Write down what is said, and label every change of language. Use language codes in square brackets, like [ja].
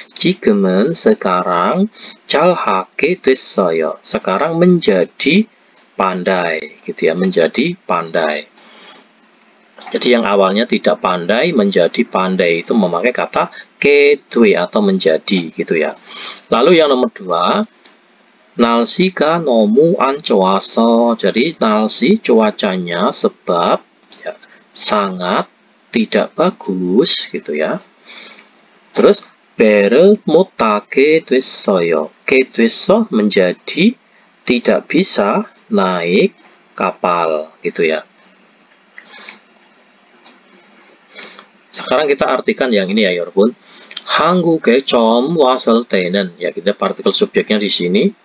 [ko] 지금은 [id] sekarang [ko] 잘하게 됐어요. [id] sekarang menjadi pandai gitu ya, menjadi pandai. Jadi yang awalnya tidak pandai menjadi pandai itu memakai kata kedwe atau menjadi gitu ya. Lalu yang nomor 2, [ko] 날씨가 너무 안 좋아서. [id] Jadi 날씨 cuacanya sebab ya, sangat tidak bagus gitu ya. Terus [ko] 배를 못 타게 됐어요. [id] 게 됐어 menjadi tidak bisa naik kapal gitu ya. Sekarang kita artikan yang ini ya, [ko] 여러분. 한국에 처음 왔을 때는, [id] ya kita partikel subjeknya di sini.